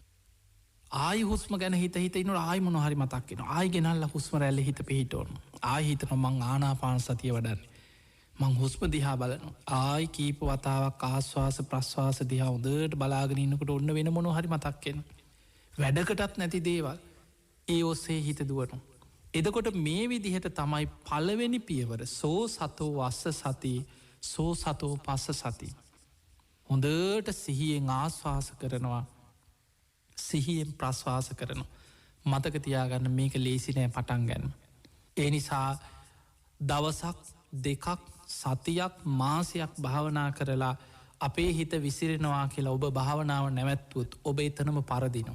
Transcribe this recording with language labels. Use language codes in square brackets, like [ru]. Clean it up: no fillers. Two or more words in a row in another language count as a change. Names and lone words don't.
[si] ආයි හුස්ම ගැන හිත හිතනු ආයි මොනහරි මතක්කෙන ආයි ගෙනල්ල හුස්ම රැල්ල හිත පිහිටෝන ආහිතන මං ආනාපාන සතිය වඩන්නේ. මං හුස්ම දිහා බලන ආයි කීප වතාවක් ආශ්වාස ප්‍රශ්වාස දිහා හොදට බලාගෙනන්නකට ඔන්න වෙන මොන හරි මතක්කෙන. වැඩකටත් නැති දේවල් ඒ ඔස්සේ හිත දුවනු. එදකොට මේ විදිහට තමයි පළවෙනි පියවර [pi] සෝ සතෝ වස්ස සති සෝ සතෝ පස්ස සති. [si] හොඳට සිහියෙන් ආශ්වාස කරනවා සිහියෙන් ප්‍රශ්වාස කරනවා. මතක තියාගන්න මේක ලේසිනෑ පටන් ගැන්න. ඒ නිසා දවසක් දෙකක් සතියක් මාසයක් භාවනා කරලා අපේ හිත විසිරෙනවා කියලා ඔබ භාවනාව නැවැත්වුත් ඔබ එතනම පරදිනවා.